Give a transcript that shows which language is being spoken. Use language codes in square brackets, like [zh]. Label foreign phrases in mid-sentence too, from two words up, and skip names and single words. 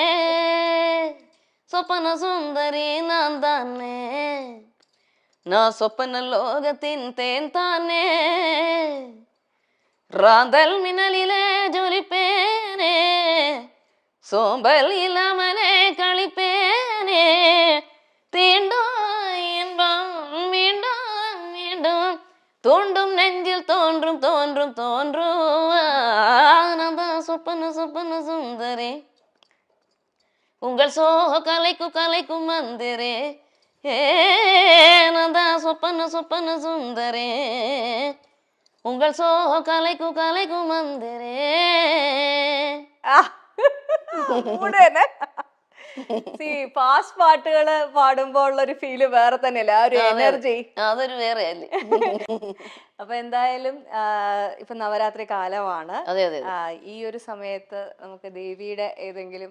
[ta] ஸ்வப்ன சுந்தரி நான் தானே, நா ஸ்வப்ன லோகத்தின் தேன் தானே. ராந்தல் மின்னலிலே ஜொலிப்பேனே, சோம்பல் இல்லாமலே களிப்பேனே. தீண்டோ இன்பம் தோண்டும் நெஞ்சில் தோன்றும் தோன்றும் தோன்றும் ஆனந்த சொப்பன சொப்பன சுந்தரே உங்கள் சோக கலைக்கும் கலைக்கும் மந்திரே ஏனதா சொப்பன சொப்பன சுந்தரே உங்கள் சோக கலைக்கும் கலைக்கும் மந்திரே. [ml] ഫാസ്റ്റ് പാട്ടുകള് പാടുമ്പോ ഉള്ള ഒരു ഫീല് വേറെ തന്നെയല്ലേ, ആ ഒരു എനർജി അതൊരു വേറെ അല്ലേ. അപ്പൊ എന്തായാലും ഇപ്പൊ നവരാത്രി കാലമാണ്. അതെ അതെ ഈ ഒരു സമയത്ത് നമുക്ക് ദേവിയുടെ ഏതെങ്കിലും